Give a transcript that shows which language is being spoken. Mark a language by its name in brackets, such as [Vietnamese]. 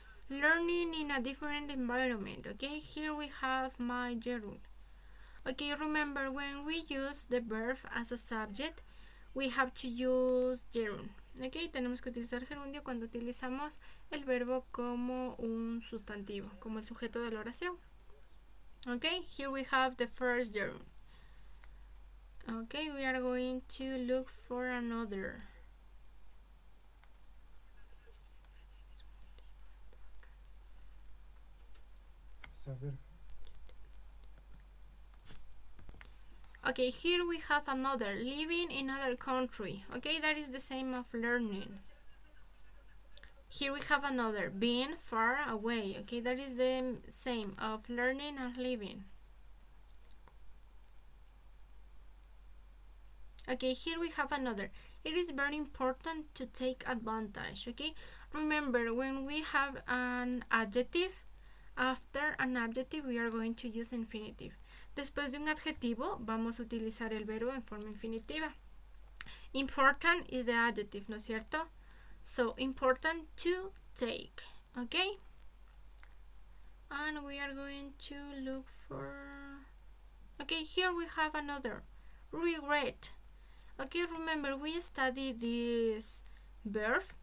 [English] Learning in a different environment, okay? Here we have my gerund. Okay, remember when we use the verb as a subject, we have to use gerund. [Spanish] Okay, tenemos que utilizar gerundio cuando utilizamos el verbo como un sustantivo, como el sujeto de la oración. [English] Okay, here we have the first gerund. Okay, we are going to look for another. Okay, here we have another, living in another country. Okay, that is the same of learning. Here we have another, being far away. Okay, that is the same of learning and living. Okay, here we have another. It is very important to take advantage. Okay, remember when we have an adjective, after an adjective we are going to use infinitive. [Spanish] Después de un adjetivo vamos a utilizar el verbo en forma infinitiva. [English] Important is the adjective, [Spanish] ¿no es cierto? [English] So, important to take, okay? And we are going to look for... Okay, here we have another, regret. Okay, remember we studied this verb.